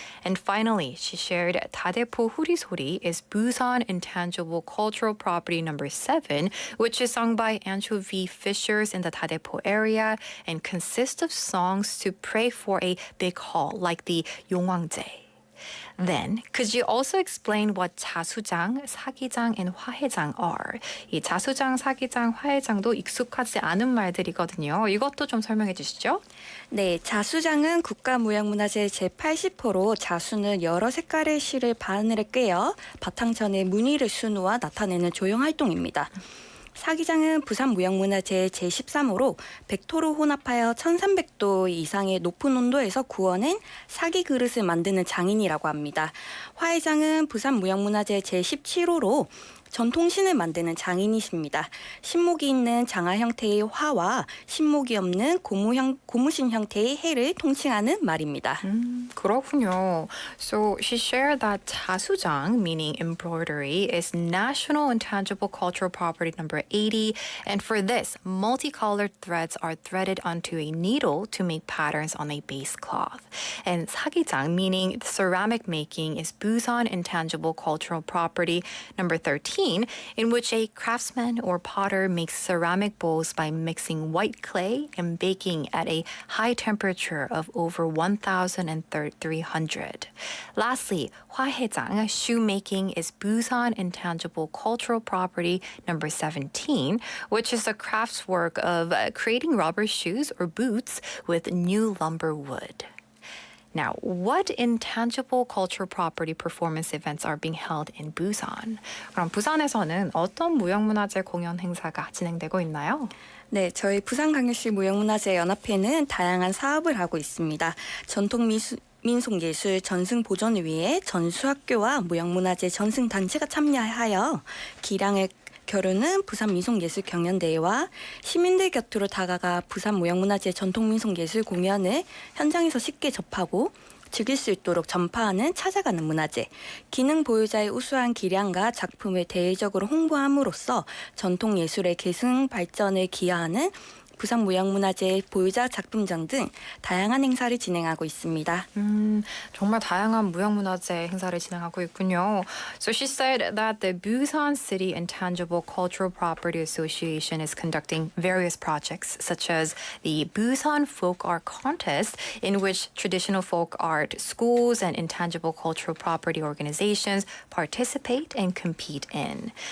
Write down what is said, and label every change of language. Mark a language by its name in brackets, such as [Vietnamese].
[English] And finally, she shared 다대포 후리소리 is Busan Intangible Cultural Property number 7, which is sung by anchovy fishers in the 다대포 area and consists of songs to pray for a big haul, like the 용왕제. Then, could you also explain what 자수장, 사기장, and 화해장 are? [Korean] 이 자수장, 사기장, 화해장도 익숙하지 않은 말들이거든요. 이것도 좀 설명해 주시죠. 네, 자수장은 국가무형문화재 제80호로 자수는 여러 색깔의 실을 바늘에 꿰어 바탕천에 무늬를 수놓아 나타내는 조형 활동입니다. 사기장은 부산무형문화재 제13호로 백토로 혼합하여 1300도 이상의 높은 온도에서 구워낸 사기 그릇을 만드는 장인이라고 합니다. 화해장은 부산무형문화재 제17호로 전통신을 만드는 장인이십니다. 신목이 있는 장화 형태의 화와 신목이 없는 고무신 형태의 해를 통칭하는 말입니다. 그렇군요. [English] So she shared that 자수장, meaning embroidery, is National Intangible Cultural Property number 80, and for this, multicolored threads are threaded onto a needle to make patterns on a base cloth. And 사기장, meaning ceramic making, is Busan Intangible Cultural Property number 13, in which a craftsman or potter makes ceramic bowls by mixing white clay and baking at a high temperature of over 1,300. Lastly, 화해장, shoemaking, is Busan Intangible Cultural Property number 17, which is the crafts work of creating rubber shoes or boots with new lumber wood. Now, what intangible cultural property performance events are being held in Busan? [Korean] 그럼 부산에서는 어떤 무형문화재 공연 행사가 진행되고 있나요? 네, 저희 부산광역시 무형문화재연합회는 다양한 사업을 하고 있습니다. 민속예술 전승 보존을 위해 전수학교와 무형문화재 전승단체가 참여하여 기량을 겨루는 부산민속예술경연대회와 시민들 곁으로 다가가 부산 무형문화재 전통민속예술 공연을 현장에서 쉽게 접하고 즐길 수 있도록 전파하는 찾아가는 문화재, 기능 보유자의 우수한 기량과 작품을 대외적으로 홍보함으로써 전통예술의 계승 발전에 기여하는 부산 무형문화재 보유자 작품전 등 다양한 행사를 진행하고 있습니다. 정말 다양한 무형문화재 행사를 진행하고 있군요. [English] So she said that the Busan City Intangible Cultural Property Association is conducting various projects such as the Busan Folk Art Contest, in which traditional folk art schools and intangible cultural property organizations participate and compete in.